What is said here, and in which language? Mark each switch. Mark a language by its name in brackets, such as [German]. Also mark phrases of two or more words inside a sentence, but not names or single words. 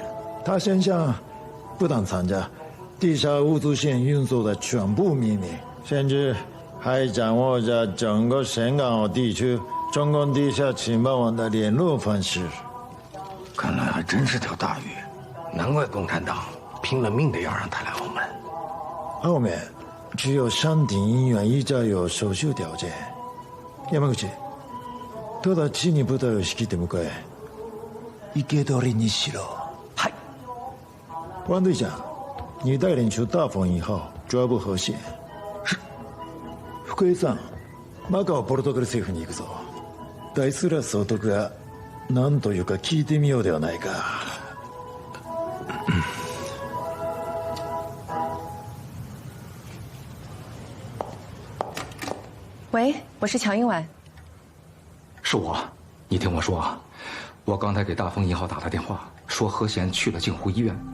[Chinese] 他现下不但参加地下物资线运作的全部秘密，甚至还掌握着整个深港澳地区中共地下情报网的联络方式。看来还真是条大鱼，难怪共产党拼了命的要让他来澳门。澳门只有山顶医院一家有手术条件。 [Japanese] 山口、ただちに部隊を率いて向かえ。生け捕りにしろ。はい。 [Chinese] 王队长，你带领出大风1号抓捕河线。是。 [Japanese] 福江さん、マカオポルトガル政府に行くぞ。大スラ総督が何というか聞いてみようではないか。 [Chinese] 喂，我是乔英婉。是我，你听我说啊，我刚才给大风1号打了电话，说何贤去了镜湖医院。